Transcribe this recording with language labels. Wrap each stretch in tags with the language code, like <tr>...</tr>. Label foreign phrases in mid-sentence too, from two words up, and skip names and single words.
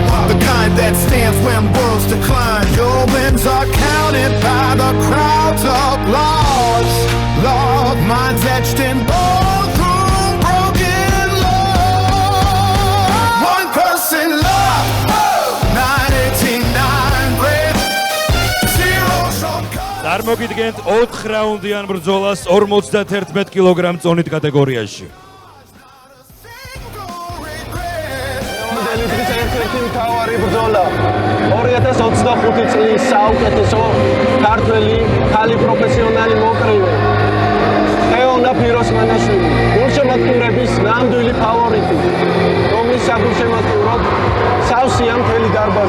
<en>The kind that stands when worlds decline. Your wins are counted by the crowd's applause. Love, minds etched in bone through broken love. One person love, 989 grit, zero shortcut.</en> <ka>წარმოგიდგენთ 4 რაუნდიან ბრძოლას 51 კილოგრამ წონით კატეგორიაში. მთავარი ბრძოლა 2025 წლის საუკეთესო ქართველი ქალი პროფესიონალი მოკრივე თეონა პიროსმანაშვილი, გულშემატკივრების ნამდვილი ფავორიტი, რომლის საგულშემატკივროდ სავსეა მთელი დარბაზი.</ka>